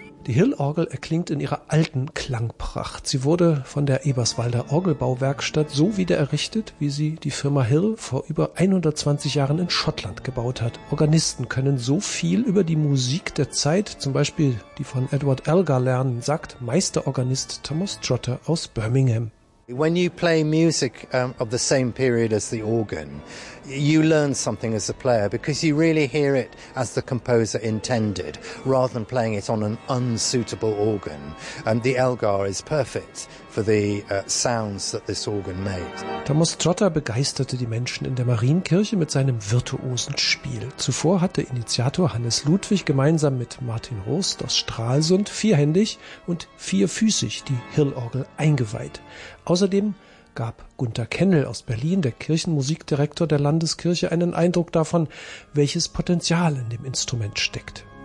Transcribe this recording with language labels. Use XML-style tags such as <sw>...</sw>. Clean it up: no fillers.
<de>Die Hill-Orgel erklingt in ihrer alten Klangpracht. Sie wurde von der Eberswalder Orgelbauwerkstatt so wieder errichtet, wie sie die Firma Hill vor über 120 Jahren in Schottland gebaut hat. Organisten können so viel über die Musik der Zeit, zum Beispiel die von Edward Elgar, lernen, sagt Meisterorganist Thomas Trotter aus Birmingham.</de> <en>When you play music of the same period as the organ, you learn something as a player because you really hear it as the composer intended, rather than playing it on an unsuitable organ. And the Elgar is perfect for the sounds that this organ made.</en> <de>Thomas Trotter begeisterte die Menschen in der Marienkirche mit seinem virtuosen Spiel. Zuvor hatte Initiator Hannes Ludwig gemeinsam mit Martin Rost aus Stralsund vierhändig und vierfüßig die Hill-Orgel eingeweiht. Außerdem gab Gunter Kennel aus Berlin, der Kirchenmusikdirektor der Landeskirche, einen Eindruck davon, welches Potenzial in dem Instrument steckt.</de>